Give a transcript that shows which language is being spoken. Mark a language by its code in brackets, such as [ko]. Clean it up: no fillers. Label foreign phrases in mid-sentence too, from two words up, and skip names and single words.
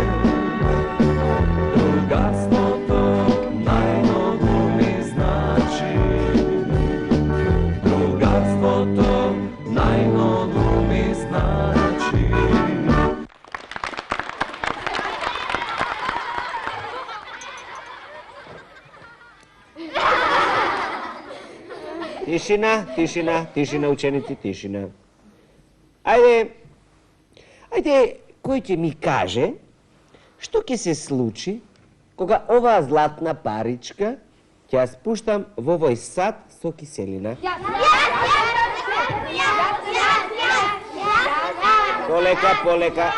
[mk] Drugarstvo to najmnogo mi znači, drugarstvo to najmnogo mi znači. Tišina, tišina, tišina, učenici, tišina. Ajde, кој ќе ми каже што ќе се случи кога оваа златна паричка ќе ја спуштам во овој сад со киселина? Полека, полека.